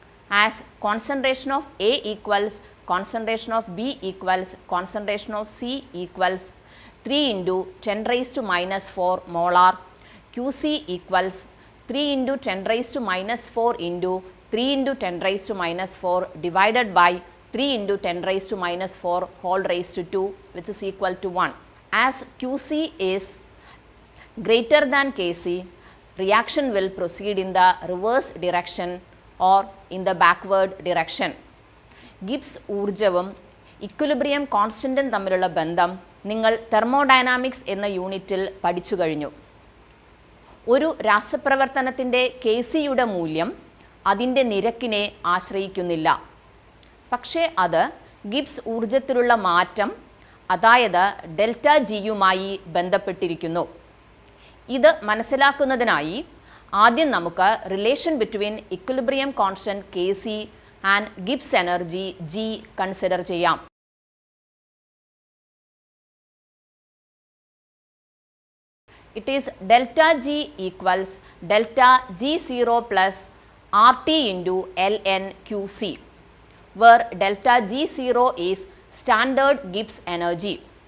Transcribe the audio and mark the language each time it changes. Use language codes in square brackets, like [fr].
[en] As concentration of A equals concentration of B equals concentration of C equals 3 into 10 raised to minus 4 molar, QC equals 3 into 10 raised to minus 4 into 3 into 10 raised to minus 4 divided by 3 into 10 raised to minus 4 whole raised to 2, which is equal to 1. As QC is greater than Kc, reaction will proceed in the reverse direction or in the backward direction. [ml] Gibbs ഊർജവും equilibrium കോൺസ്റ്റൻറ്റും തമ്മിലുള്ള ബന്ധം നിങ്ങൾ thermodynamics എന്ന യൂണിറ്റിൽ പഠിച്ചു കഴിഞ്ഞു. ഒരു രാസപ്രവർത്തനത്തിൻ്റെ Kcയുടെ മൂല്യം അതിൻ്റെ നിരക്കിനെ ആശ്രയിക്കുന്നില്ല. പക്ഷേ അത് ഗിബ്സ് ഊർജത്തിലുള്ള മാറ്റം, അതായത് ഡെൽറ്റ ജിയുമായി ബന്ധപ്പെട്ടിരിക്കുന്നു. ഇത് മനസ്സിലാക്കുന്നതിനായി ആദ്യം നമുക്ക് [en] relation between equilibrium constant Kc and Gibbs energy G consider [ml] ചെയ്യാം. [en] It is delta G equals delta G0 plus RT into ln QC, where delta G0 is standard Gibbs energy.